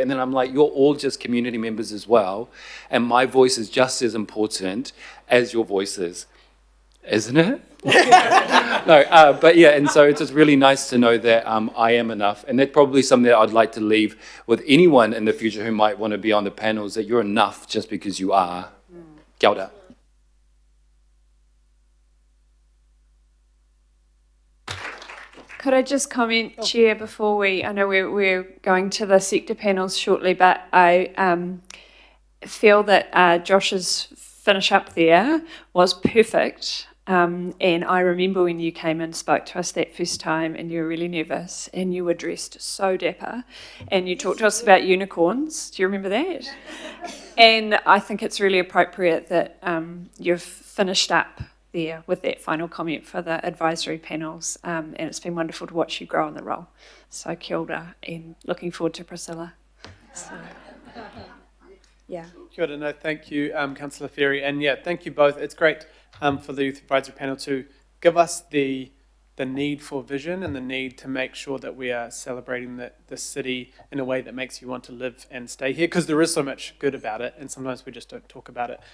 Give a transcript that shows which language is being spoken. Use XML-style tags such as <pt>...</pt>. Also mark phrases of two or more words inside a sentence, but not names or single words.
<en>And then I'm like, you're all just community members as well, and my voice is just as important as your voices. Isn't it? No, but yeah, and so it's just really nice to know that I am enough, and that's probably something that I'd like to leave with anyone in the future who might want to be on the panels, that you're enough just because you are.</en> <mi>Kia ora.</mi> <en>Could I just comment, Chair, before I know we're going to the sector panels shortly, but I feel that Josh's finish up there was perfect. And I remember when you came and spoke to us that first time and you were really nervous and you were dressed so dapper and you talked to us about unicorns. Do you remember that? And I think it's really appropriate that you've finished up there with that final comment for the advisory panels, and it's been wonderful to watch you grow in the role.</en> <mi>So kia ora,</mi> <en>and looking forward to Priscilla. So, yeah.</en> <mi>Kia ora, no,</mi> <en>thank you, Councillor Ferry, and yeah, thank you both. It's great for the Youth Advisory Panel to give us the need for vision and the need to make sure that we are celebrating the city in a way that makes you want to live and stay here, because there is so much good about it, and sometimes we just don't talk about it.</en>